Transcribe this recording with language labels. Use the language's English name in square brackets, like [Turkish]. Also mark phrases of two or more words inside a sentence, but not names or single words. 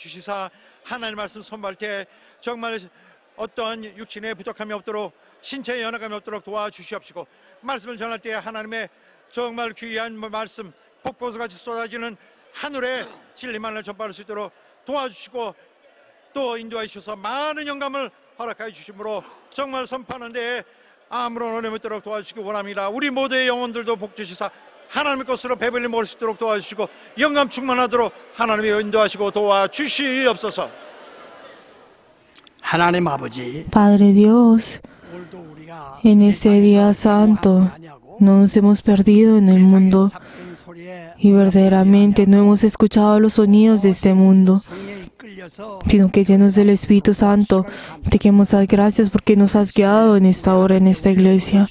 [Korean] 주시사, 하나님 말씀 선발 때 정말 어떤 육신의 부족함이 없도록, 신체의 연약함이 없도록 도와주시옵시고, 말씀을 전할 때 하나님의 정말 귀한 말씀, 폭포수같이 쏟아지는 하늘의 진리만을 전파할 수 있도록 도와주시고, 또 인도해 주셔서 많은 영감을 허락해 주심으로 정말 선포하는 데에 아무런 어려움이 없도록 도와주시기 원합니다. 우리 모두의 영혼들도 복 주시사 하나님의 것으로 배불리 모을 수 있도록 도와주시고, 영감 충만하도록 하나님이 인도하시고 도와주시옵소서. 하나님 아버지, [Spanish] Padre Dios, en este día santo no nos hemos perdido en el mundo y verdaderamente no hemos escuchado los sonidos de este mundo, sino que llenos del Espíritu Santo, te queremos dar gracias porque nos has guiado en esta hora, en esta iglesia.